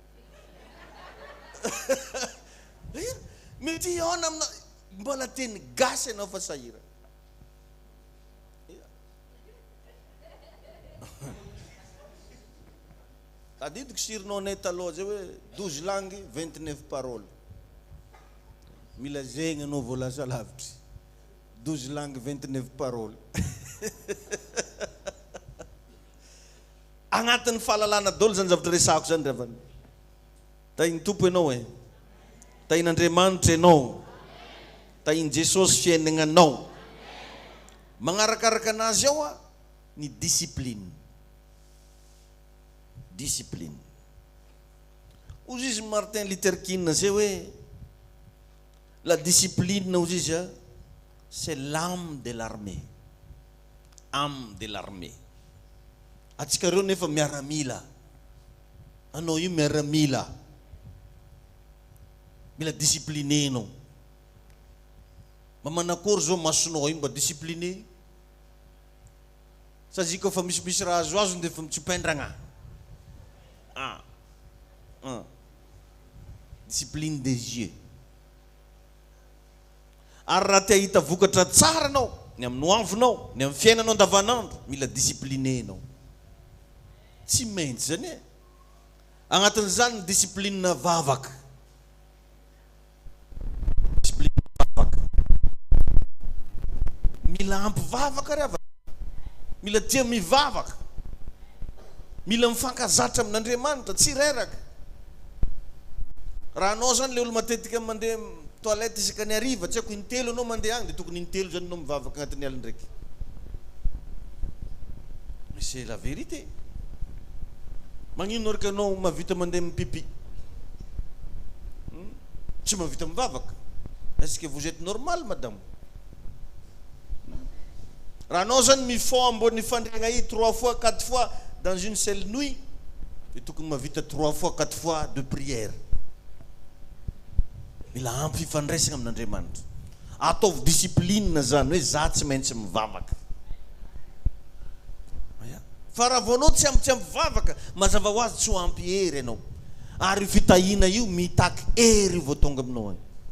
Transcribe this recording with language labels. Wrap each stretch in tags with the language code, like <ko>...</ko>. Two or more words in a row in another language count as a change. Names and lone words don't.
<mg>Mety iona amina mbola teny gasy ianao fa sahira. Tadidiko sirinao anay taloha zay hoe 12 langues 29 paroles. Mila zegny anao vao lasa lavitry. 12 langues 29 paroles. Agnatin'ny fahalalana daholo zany zavatra resako zany ravany. Tahin'ny Tompo ianao tahin'Andriamanitra ianao. Tahin'i Jesosy fiaignanao. Magnarakaraka anazy ao ny discipline. Discipline. Ozy izy Martin Luther King zay hoe</mg> <fr>la discipline</fr> <mg>ozy izy</mg> <fr>c'est l'âme de l'armée. Âme de l'armée.</fr> <mg>Atsika reo nefa miaramila. Anao io miaramila. Mila discipliné anao. Mba manakory zao masonao io mba discipliné. Satria koa fa misy raha azo dia fa mitsopendragna.</mg> <fr>Discipline des yeux.</fr> <mg>Ary raha te hahita vokatra tsara anao ny amin'ny hoavinao, ny amin'ny fiainanao andavanandro, mila discipliné anao. Tsy maintsy zany e. Agnatin'izany ny discipline vavaka. Discipline vavaka. Mila ampy vavaka ravaka. Mila tia mivavaka. Mila mifankazatra amin'Andriamanitra, tsy reraka. Raha anao zany le olo matetika mandeha toilette isaka ny hariva, tsy haiko intelo anao mandeha agny dia tokony intelo zany anao mivavaka agnatin'ny alina ndraiky.</mg> <fr>Mais c'est la vérité.</fr> <mg>Magnino araka anao mahavita mandeha mipipi? Tsy mahavita mivavaka.</mg> <fr>Est-ce que vous êtes normal madame?</fr> <mg>Raha anao zany mifao ambony fandriagna i</mg> <fr>3 fois 4 fois dans une seule nuit,</fr> <mg>dia tokony mahavita</mg> <fr>3 fois 4 fois de prière.</fr> <mg>Mila ampy fifandraisana amin'Andriamanitra. Ataovy discipline zany hoe za tsy maintsy mivavaka. Fa raha vao anao tsy ampy mivavaka, mazava ho azy tsy ho ampy hery ianao. Ary fitahina io mitaky hery vao tonga aminao any.</mg>